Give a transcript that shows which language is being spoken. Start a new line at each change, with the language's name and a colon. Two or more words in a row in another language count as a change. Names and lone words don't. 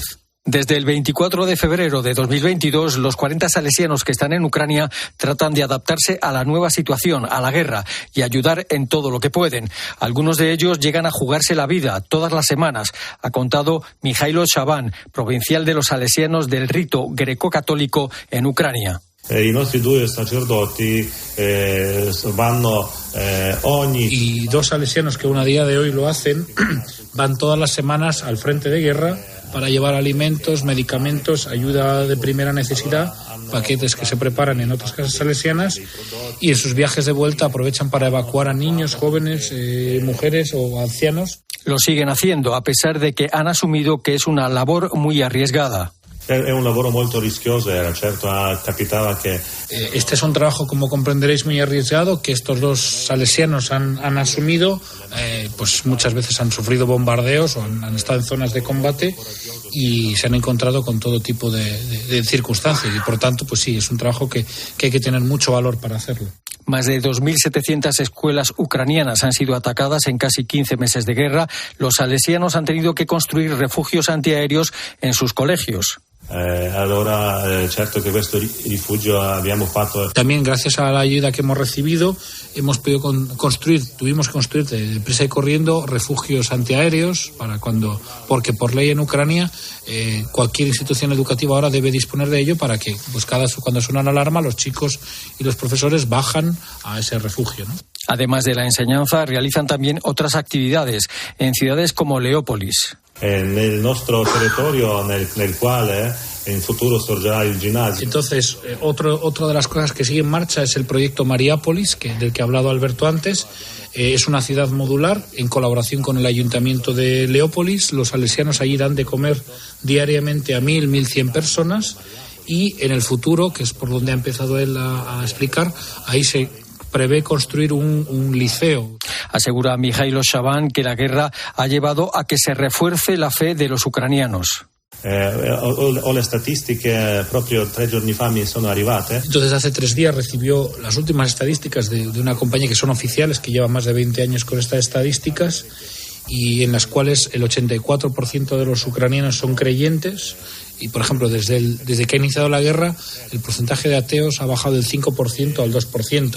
Spanish: Desde el 24 de febrero de 2022, los 40 salesianos que están en Ucrania tratan de adaptarse a la nueva situación, a la guerra, y ayudar en todo lo que pueden. Algunos de ellos llegan a jugarse la vida todas las semanas, ha contado Mijailo Shaban, provincial de los salesianos del rito greco-católico en Ucrania.
Italian: I nostri due sacerdoti vanno
Spanish: y dos salesianos que aún a día de hoy lo hacen van todas las semanas al frente de guerra para llevar alimentos, medicamentos, ayuda de primera necesidad, paquetes que se preparan en otras casas salesianas, y en sus viajes de vuelta aprovechan para evacuar a niños, jóvenes, mujeres o ancianos. Lo siguen haciendo a pesar de que han asumido que es una labor muy arriesgada.
Italian: È un lavoro molto rischioso, certo capitava que...
Spanish: Este es un trabajo, como comprenderéis, muy arriesgado, que estos dos salesianos han asumido, pues muchas veces han sufrido bombardeos o han estado en zonas de combate y se han encontrado con todo tipo de circunstancias, y por tanto, pues sí, es un trabajo que hay que tener mucho valor para hacerlo. Más de 2.700 escuelas ucranianas han sido atacadas en casi 15 meses de guerra. Los salesianos han tenido que construir refugios antiaéreos en sus colegios.
Italian: Certo que questo rifugio abbiamo fatto.
Spanish: También gracias a la ayuda que hemos recibido hemos podido tuvimos que construir deprisa y corriendo refugios antiaéreos porque por ley en Ucrania cualquier institución educativa ahora debe disponer de ello para que pues cuando suena la alarma los chicos y los profesores bajan a ese refugio, ¿no? Además de la enseñanza, realizan también otras actividades en ciudades como Leópolis.
Italian: Nel nostro territorio nel quale in futuro sorgerà il ginnasio.
Spanish: Entonces, otra de las cosas que sigue en marcha es el proyecto Mariápolis, del que ha hablado Alberto antes. Es una ciudad modular en colaboración con el Ayuntamiento de Leópolis. Los salesianos allí dan de comer diariamente a 1.100 personas, y en el futuro, que es por donde ha empezado él a explicar, ahí se prevé construir un liceo. Asegura Mijailo Shaban que la guerra ha llevado a que se refuerce la fe de los ucranianos.
Italian: Ho le statistiche proprio 3 giorni fa mi sono arrivate.
Spanish: Entonces hace 3 días recibió las últimas estadísticas de una compañía que son oficiales, que lleva más de 20 años con estas estadísticas, y en las cuales el 84% de los ucranianos son creyentes. Y, por ejemplo, desde que ha iniciado la guerra, el porcentaje de ateos ha bajado del 5% al 2%.